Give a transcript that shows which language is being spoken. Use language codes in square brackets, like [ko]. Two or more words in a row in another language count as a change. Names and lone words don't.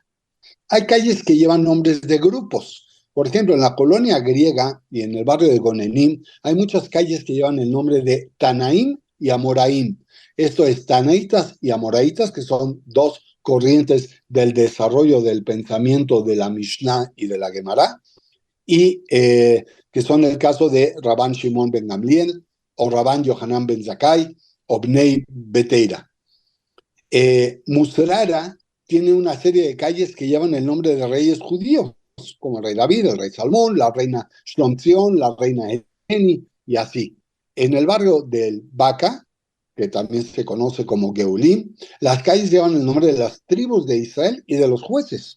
[es] Hay calles que llevan nombres de grupos. Por ejemplo, en la colonia griega y en el barrio de Gonenim hay muchas calles que llevan el nombre de Tanaim y Amoraim. Esto es Tanaitas y Amoraitas, que son dos corrientes del desarrollo del pensamiento de la Mishnah y de la Gemara, y que son el caso de Rabban Shimon ben Gamliel, o Rabban Yohanan ben Zakkai, o Bnei Beteira. Musrara tiene una serie de calles que llevan el nombre de reyes judíos, como el rey David, el rey Salmón, la reina Shlomzion, la reina Eni, y así. En el barrio del Baca, que también se conoce como Geulim, las calles llevan el nombre de las tribus de Israel y de los jueces.